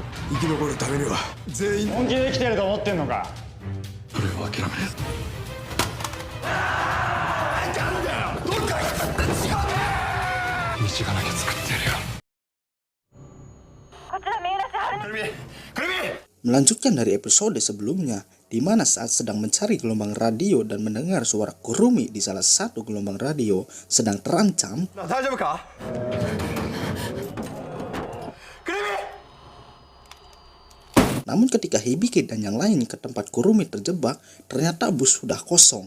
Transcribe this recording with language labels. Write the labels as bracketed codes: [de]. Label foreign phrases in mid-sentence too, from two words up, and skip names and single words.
[ja] 生き残るためには全員本気で生きてると思ってんのか。俺は諦めねえ。道がなきゃ作ってやるよ。 [id] Melanjutkan dari episode sebelumnya, di mana saat sedang mencari gelombang radio dan mendengar suara Kurumi di salah satu gelombang radio sedang terancam. Namun ketika Hibiki dan yang lain ke tempat Kurumi terjebak, ternyata bus sudah kosong.